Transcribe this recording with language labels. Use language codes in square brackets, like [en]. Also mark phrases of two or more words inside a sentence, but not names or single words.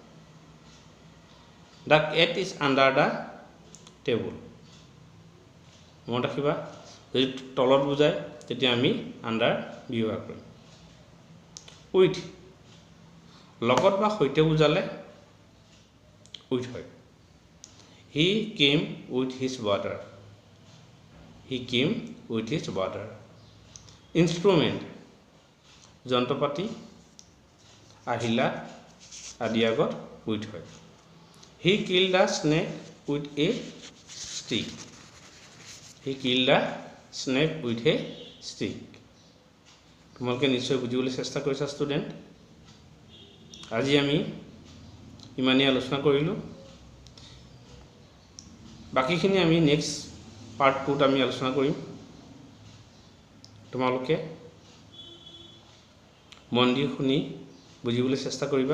[en] the cat is under the table, [as] মনত ৰাখিবা, যদি তলত বুজায় তেতিয়া আমি আণ্ডাৰ ব্যৱহাৰ কৰিম। উইথ, লগত বা সৈতে বুজালে উইথ হয়। [en] he came with his brother, he came with his brother. [as] ইনষ্ট্ৰুমেণ্ট, যন্ত্ৰপাতি, আহিলা আদি আগত উইথ হয়। [en] he kill the snake with a stick, he kill the snake with a stick. [as] তোমালোকে নিশ্চয় বুজিবলৈ চেষ্টা কৰিছা ষ্টুডেণ্ট। আজি আমি ইমানেই আলোচনা কৰিলোঁ, বাকীখিনি আমি [en] next part [as] 2ত আমি আলোচনা কৰিম। তোমালোকে মন দি শুনি বুজিবলৈ চেষ্টা কৰিবা।